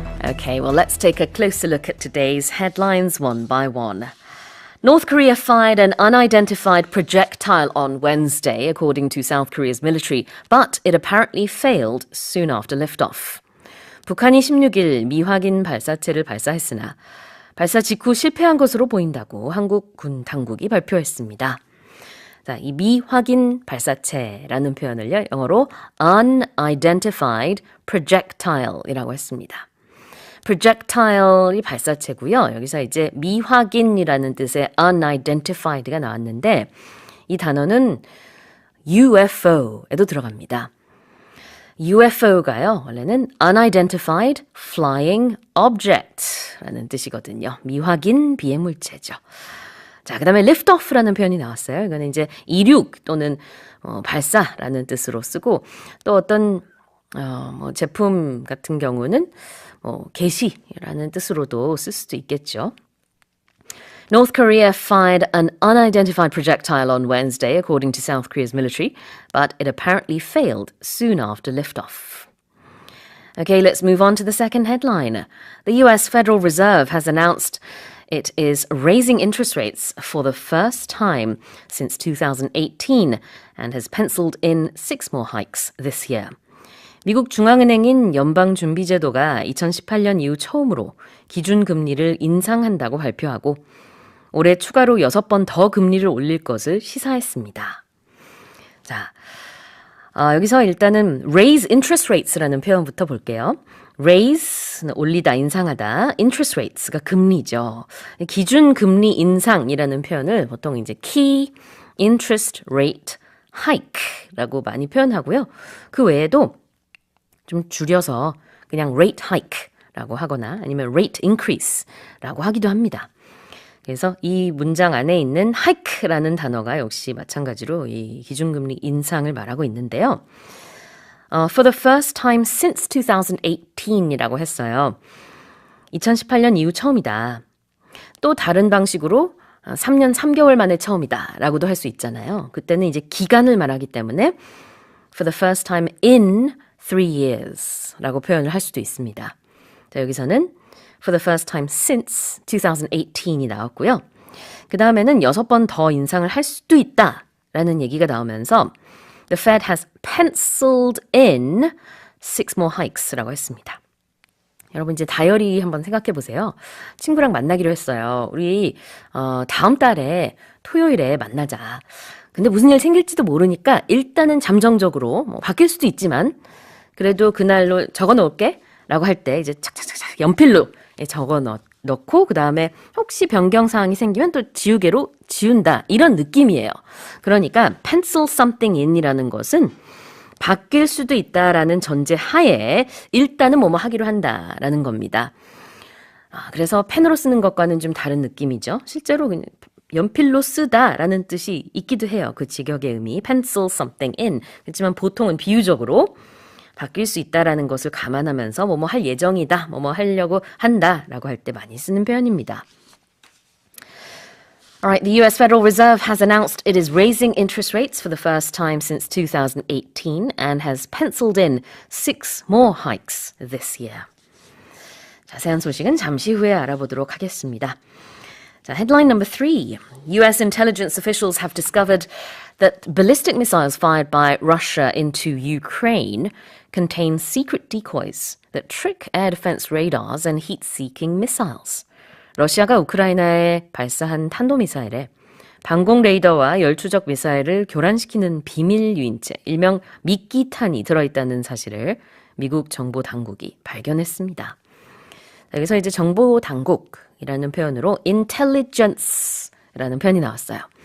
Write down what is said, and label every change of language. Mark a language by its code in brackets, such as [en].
[en] Okay, well, let's take a closer look at today's headlines one by one. North Korea fired an unidentified projectile on Wednesday, according to South Korea's military, but it apparently failed soon after liftoff. [ko] 북한이 16일 미확인 발사체를 발사했으나 발사 직후 실패한 것으로 보인다고 한국 군 당국이 발표했습니다. 자, 이 미확인 발사체라는 표현을요, 영어로 [en] unidentified projectile [ko] 이라고 했습니다. projectile이 발사체고요. 여기서 이제 미확인이라는 뜻의 unidentified가 나왔는데 이 단어는 UFO에도 들어갑니다. UFO가요, 원래는 [en] unidentified flying object [ko] 라는 뜻이거든요. 미확인 비행물체죠. 자, 그 다음에 liftoff라는 표현이 나왔어요. 이거는 이제 이륙 또는 발사라는 뜻으로 쓰고 또 어떤 제품 같은 경우는 개시라는 뜻으로도 쓸 수도 있겠죠. [en] North Korea fired an unidentified projectile on Wednesday, according to South Korea's military, but it apparently failed soon after liftoff. Okay, let's move on to the second headline. The US Federal Reserve has announced it is raising interest rates for the first time since 2018 and has penciled in 6 more hikes this year. [ko] 미국 중앙은행인 연방준비제도가 2018년 이후 처음으로 기준금리를 인상한다고 발표하고 올해 추가로 6번 더 금리를 올릴 것을 시사했습니다. 자, 여기서 일단은 [en] raise interest rates [ko] 라는 표현부터 볼게요. raise는 올리다, 인상하다, [en] interest rates [ko] 가 금리죠. 기준금리 인상이라는 표현을 보통 이제 [en] key interest rate hike [ko] 라고 많이 표현하고요. 그 외에도 좀 줄여서 그냥 [en] rate hike [ko] 라고 하거나 아니면 [en] rate increase [ko] 라고 하기도 합니다. 그래서 이 문장 안에 있는 hike라는 단어가 역시 마찬가지로 이 기준금리 인상을 말하고 있는데요. [en] For the first time since [ko] 2018이라고 했어요. 2018년 이후 처음이다. 또 다른 방식으로 3년 3개월 만에 처음이다 라고도 할 수 있잖아요. 그때는 이제 기간을 말하기 때문에 [en] for the first time in 3 years [ko] 라고 표현을 할 수도 있습니다. 자, 여기서는 [en] for the first time since 2018 [ko] 이 나왔고요. 그 다음에는 6번 더 인상을 할 수도 있다라는 얘기가 나오면서 [en] the Fed has penciled in 6 more hikes [ko] 라고 했습니다. 여러분 이제 다이어리 한번 생각해 보세요. 친구랑 만나기로 했어요. 우리 다음 달에 토요일에 만나자. 근데 무슨 일 생길지도 모르니까 일단은 잠정적으로 바뀔 수도 있지만 그래도 그날로 적어 놓을게 라고 할 때 이제 착착착착 연필로 적어 넣고 그 다음에 혹시 변경사항이 생기면 또 지우개로 지운다 이런 느낌이에요. 그러니까 [en] pencil something in [ko] 이라는 것은 바뀔 수도 있다라는 전제 하에 일단은 뭐뭐 하기로 한다라는 겁니다. 그래서 펜으로 쓰는 것과는 좀 다른 느낌이죠. 실제로 그냥 연필로 쓰다라는 뜻이 있기도 해요. 그 직역의 의미 [en] pencil something in. [ko] 그렇지만 보통은 비유적으로 바뀔 수 있다라는 것을 감안하면서 뭐뭐 할 예정이다, 뭐뭐 하려고 한다라고 할 때 많이 쓰는 표현입니다. [en] Alright, the US Federal Reserve has announced it is raising interest rates for the first time since 2018 and has penciled in 6 more hikes this year. [ko] 자세한 소식은 잠시 후에 알아보도록 하겠습니다. 자, [en] headline number 3. US intelligence officials have discovered that ballistic missiles fired by Russia into Ukraine contain secret decoys that trick air defense radars and heat-seeking missiles. [ko] 러시아가 우크라이나에 발사한 탄도미사일에 방공 레이더와 열추적 미사일을 교란시키는 비밀 유인체, 일명 미끼탄이 들어있다는 사실을 미국 정보 당국이 발견했습니다. 여기서 이제 정보 당국이라는 표현으로 intelligence라는 표현이 나왔어요.